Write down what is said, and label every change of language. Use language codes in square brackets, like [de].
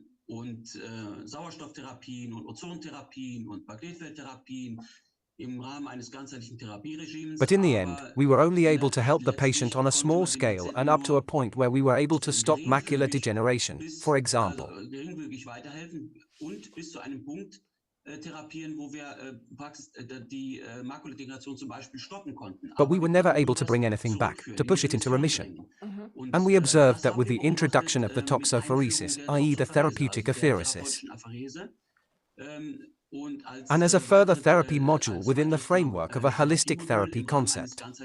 [de] Und Sauerstofftherapien und Ozontherapien und Magnetfeldtherapien im Rahmen eines ganzheitlichen Therapieregimes. [en] But in the end, we were only able to help the patient on a small scale and up to a point where we were able to stop macular degeneration, for example. [de] Geringfügig weiterhelfen und bis zu einem Punkt therapieren, wo wir die Makulardegeneration zum Beispiel stoppen konnten. [en] But we were never able to bring anything back, to push it into remission. And we observed that with the introduction of the toxopheresis, i.e. the therapeutic apheresis, and as a further therapy module within the framework of a holistic therapy concept.